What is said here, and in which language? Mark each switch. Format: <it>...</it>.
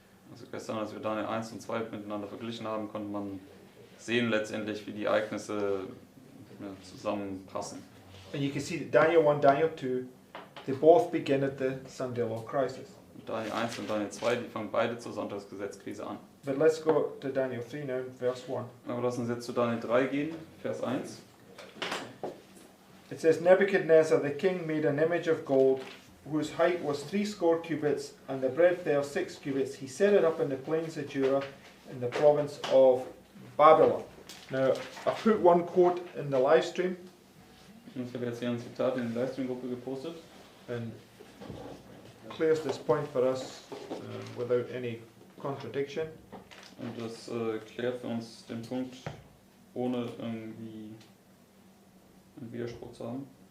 <de>Also gestern, als wir Daniel 1 und 2 miteinander verglichen haben, konnte man sehen letztendlich, wie die Ereignisse zusammenpassen.</de> <en>And you can see that Daniel 1, Daniel 2, they both begin at the Sunday Law crisis.</en> <de>Daniel 1 und Daniel 2, die fangen beide zur Sonntagsgesetzkrise an.</de> <en>But let's go to Daniel 3 now, verse 1.</en> <de>Aber lass uns jetzt zu Daniel 3 gehen, Vers 1.</de> <en>It says, Nebuchadnezzar the king made an image of gold, whose height was 60 cubits, and the breadth thereof 6 cubits. He set it up in the plains of Dura, in the province of Babylon. Now, I put one quote in the live stream,</en> <de>Und ich habe jetzt hier ein Zitat in die Livestream-Gruppe gepostet.</de> <en>and clears this point for us without any contradiction.</en> <de>Und das klärt für uns den Punkt, ohne irgendwie einen Widerspruch zu haben.</de>